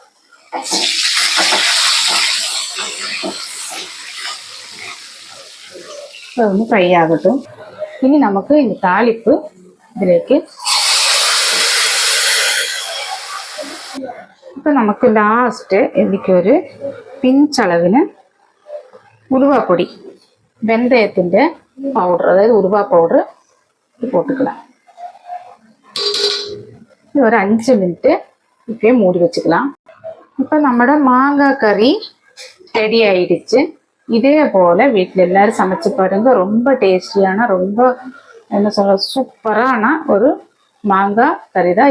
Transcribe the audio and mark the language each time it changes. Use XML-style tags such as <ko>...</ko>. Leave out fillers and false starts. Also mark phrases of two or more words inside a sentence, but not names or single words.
<ta>ஃப்ரை ஆகட்டும். இனி நமக்கு இந்த தாளிப்பு இதிலேக்கு இப்போ நமக்கு லாஸ்ட்டு இதுக்கு ஒரு பிஞ்சளவிന്</ta> <ml>ഉലുവ പൊടി, വെന്തയത്തിൻ്റെ പൗഡർ, അതായത് ഉലുവ പൗഡർ</ml> <ta>போட்டுக்கலாம். இது ஒரு 5 மினிட் இப்பயே மூடி வச்சுக்கலாம். இப்போ நம்மளோட மாங்காய் கறி ரெடி ஆயிடுச்சு. இதே போல் வீட்டில் எல்லாரும் சமைச்சு பாருங்க. ரொம்ப டேஸ்டியான, ரொம்ப என்ன சொல்ல, சூப்பரான ஒரு மாங்காய் கறி தான்.</ta>